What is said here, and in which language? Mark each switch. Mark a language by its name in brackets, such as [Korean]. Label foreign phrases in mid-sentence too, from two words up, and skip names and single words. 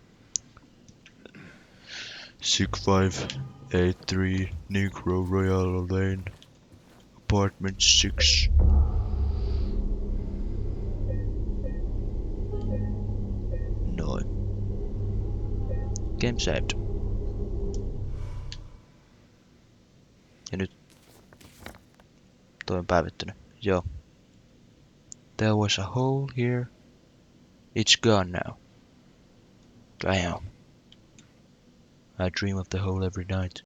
[English] 6583 Negro Royal Lane, apartment 6. [Finnish] Noin. [English] Game saved. [Finnish] Ja nyt toi on päivittynyt. Joo. [English] There was a hole here. It's gone now. Damn. I dream of the hole every night.